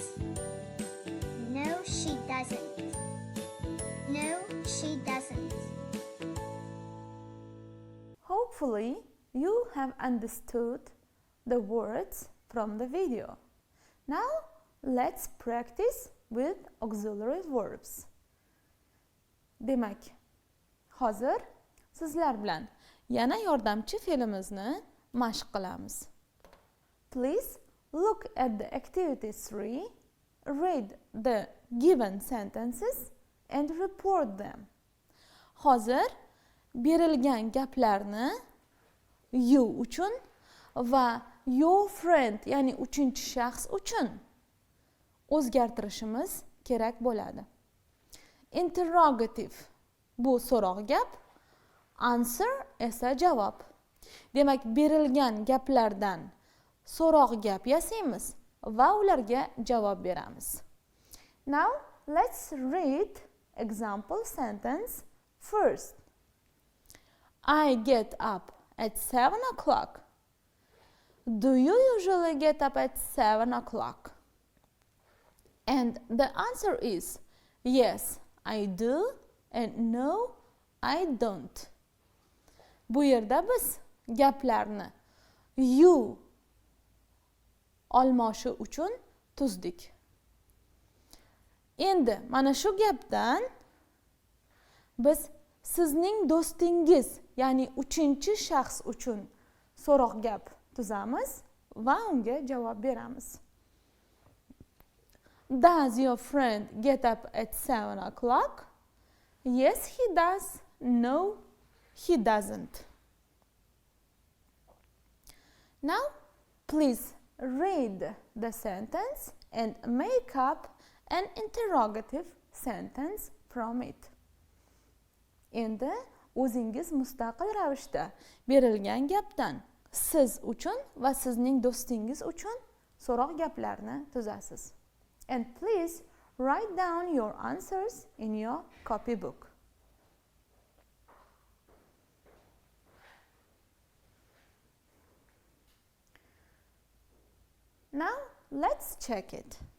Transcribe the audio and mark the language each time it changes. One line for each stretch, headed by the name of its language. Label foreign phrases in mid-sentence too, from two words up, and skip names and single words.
English: No, she doesn't. No, she doesn't. hopefully you have understood the words from the video. Now let's practice with auxiliary verbs.
Uzbek: Demak, hozir sizlar bilan yana yordamchi fe'limizni mashq qilamiz.
English: Please look at the activity 3, read the given sentences and report them.
Uzbek: Hozir berilgan gaplarni you uchun va
English: your friend,
Uzbek: ya'ni uchinchi shaxs uchun o'zgartirishimiz kerak bo'ladi. Interrogative bu so'roq gap, answer esa javob. Demak, berilgan gaplardan so'roq gap yasaymiz va ularga javob beramiz.
English: Now let's read example sentence first. I get up at 7 o'clock. Do you usually get up at 7 o'clock? And the answer is yes, I do, and no, I don't.
Uzbek: Bu yerda biz gaplarni you olmoshi uchun tuzdik. Endi mana shu gapdan biz sizning do'stingiz, ya'ni uchinchi shaxs uchun so'roq gap tuzamiz va unga javob beramiz.
English: Does your friend get up at 7 o'clock? Yes, he does. No, he doesn't. Now, please read the sentence and make up an interrogative sentence from it.
Uzbek: Endi o'zingiz mustaqil ravishda berilgan gapdan siz uchun va sizning do'stingiz uchun so'roq gaplarni tuzasiz.
English: And please write down your answers in your copybook. Now let's check it.